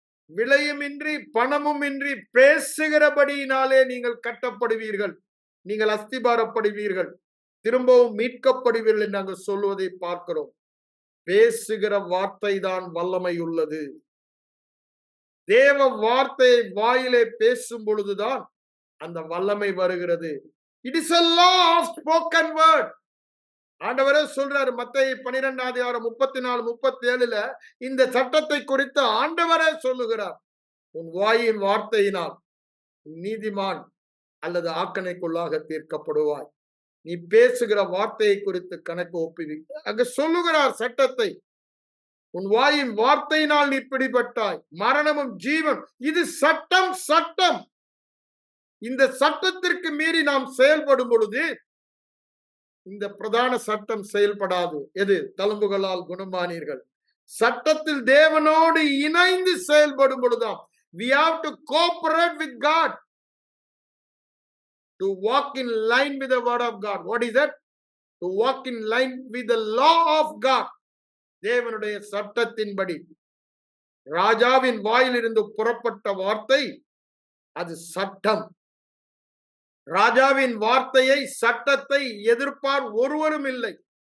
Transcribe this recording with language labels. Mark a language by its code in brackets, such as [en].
[ta] விலையுமின்றி பணமும் இன்றி பேசுகிறபடியினாலே நீங்கள் கட்டப்படுவீர்கள், நீங்கள் அஸ்திபாரப்படுவீர்கள், திரும்பவும் மீட்கப்படுவீர்கள் என்று நாங்கள் சொல்லுவதை பார்க்கிறோம். பேசுகிற வார்த்தை தான் வல்லமை உள்ளது. தேவ வார்த்தையை வாயிலே பேசும் பொழுதுதான் அந்த வல்லமை வருகிறது. [en] It is a law of spoken word. [ta] ஆண்டவரே சொல்றாரு மத்தேயு 12:34-37 இந்த சட்டத்தை குறித்து ஆண்டவரே சொல்லுகிறார். உன் வாயின் வார்த்தையினால் நீதிமான் அல்லது ஆக்கணைக்குள்ளாக தீர்க்கப்படுவாய். நீ பேசுகிற வார்த்தையை குறித்து கணக்கு ஒப்புவிக்க அங்க சொல்லுகிறார் சட்டத்தை. உன் வாயின் வார்த்தையினால் நீ பிடிபட்டாய், மரணமும் ஜீவன். இது சட்டம், சட்டம். இந்த சட்டத்திற்கு மீறி நாம் செயல்படும் பொழுது இந்த பிரதான சட்டம் செயல்படாது. எது? தழும்புகளால் குணமானீர்கள். சட்டத்தில் தேவனோடு இணைந்து செயல்படும் பொழுதுதான். [en] We have to cooperate with God to walk in line with the word of God. What is that? To walk in line with the law of God. [ta] தேவனுடைய சட்டத்தின்படி ராஜாவின் வாயிலிருந்து புறப்பட்ட வார்த்தை அது சட்டம். ராஜாவின் வார்த்தையை, சட்டத்தை எதிர்ப்பார் ஒருவரும் இல்லை.